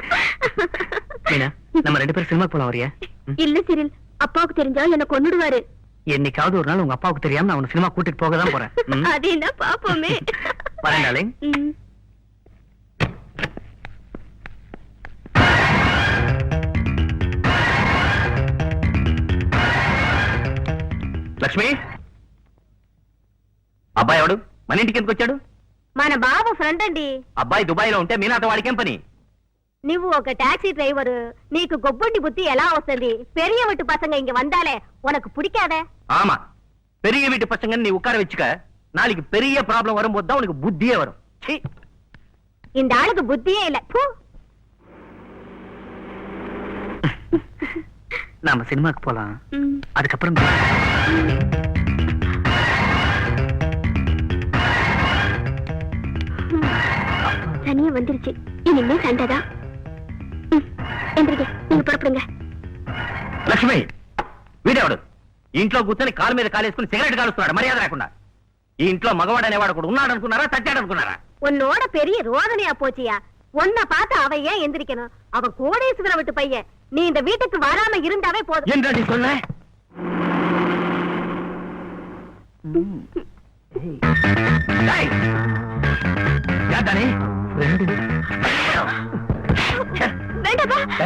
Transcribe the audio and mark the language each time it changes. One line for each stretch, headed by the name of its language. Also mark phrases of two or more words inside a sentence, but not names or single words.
Tamil: நம்ம 2 பேரும் சினிமா போலாம் வரியா? இல்ல சிரில், அப்பாவுக்கு தெரிஞ்சா என்ன கொன்னுடுவாரு. என்னைக்காவது ஒரு நாள் உங்க அப்பாவுக்கு தெரியாம நான் உன்னை சினிமா கூட்டிட்டு போக தான் போறேன். ம்? அது என்ன பாப்போமே. வரேன் டார்லிங்.
Telugu: లక్ష్మి అబ్బాయి ఎవడు మన ఇంటికి ఎందుకు వచ్చాడు? మన బాబు ఫ్రెండ్ అండి. అబ్బాయి దుబాయ్ లో ఉంటే మీనాతో వాడికేం పని? నువ్వు ఒక టాక్సీ డ్రైవర్, నీకు గొబ్బుండి బుద్ధి ఎలా వస్తుంది?
Tamil: பெரிய வீட்டு பசங்க இங்க வந்தாலே உனக்கு பிடிக்காதே? ஆமா, பெரிய வீட்டு பசங்க நீ உட்கார வச்சுக்க. நாளைக்கு பெரிய ப்ராப்ளம் வரும்போது தான் உனக்கு புத்தியே வரும். சீ, இந்த ஆளுக்கு புத்தியே இல்ல. பூ. நாம சினிமாக்கு போலாம். அதுக்கப்புறம் தனியா வந்துருச்சு, இனிமே சண்டைதான். எந்திரிக்க, நீங்க புறப்படுங்க.
Telugu: లక్ష్మి వీడేవాడు ఈ ఇంట్లో కూర్చొని కాలు మీద కాలేసుకుని సిగరెట్ కాలుస్తున్నాడు మర్యాద లేకుండా. ఈ ఇంట్లో మగవాడు అనేవాడు కూడా ఉన్నాడు అనుకున్నారా, చచ్చాడు అనుకున్నారా?
Tamil: உன்னோட பெரிய ரோதனையா போச்சியா? உன்னை பார்த்து அவன் ஏன் எந்திரிக்கணும்? அவன் கோடீஸ்வர விட்டு பையன். நீ இந்த வீட்டுக்கு வராம இருந்தாவே போதும். என்ன நீ சொன்ன? வேண்டாப்பா.